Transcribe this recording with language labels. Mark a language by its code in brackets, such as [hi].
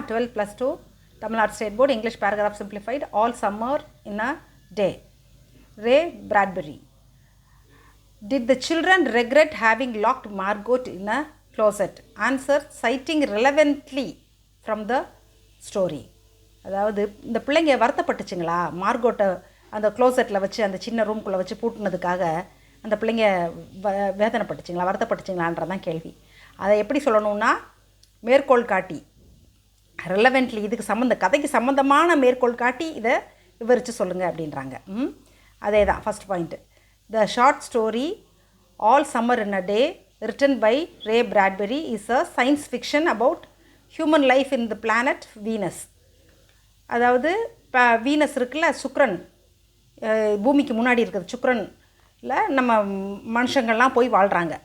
[en] 12+2 Tamil Nadu state board English paragraph simplified. All summer in a day. Ray Bradbury. Did the children regret having locked Margot in a closet? Answer, citing relevantly from the story. [ta] அதாவது இந்த பிள்ளைங்க வருத்தப்பட்டுச்சுங்களா மார்கோட்டை அந்த க்ளோசெட்டில் வச்சு அந்த சின்ன ரூம்குள்ளே வச்சு பூட்டினதுக்காக அந்த பிள்ளைங்க வேதனைப்பட்டுச்சுங்களா வருத்தப்பட்டுச்சுங்களான்றதான் கேள்வி. அதை எப்படி சொல்லணும்னா மேற்கோள் காட்டி ரெலவெண்ட்லி இதுக்கு கதைக்கு சம்மந்தமான மேற்கோள் காட்டி இதை விவரித்து சொல்லுங்கள் அப்படின்றாங்க. அதே தான் first point. [en] The short story All Summer in a Day written by Ray Bradbury is a science fiction about human life in the planet Venus. [ta] அதாவது வீனஸ் இருக்குல்ல, சுக்ரன், பூமிக்கு முன்னாடி இருக்கிறது சுக்ரனில் நம்ம மனுஷங்கள்லாம் போய் வாழ்கிறாங்க.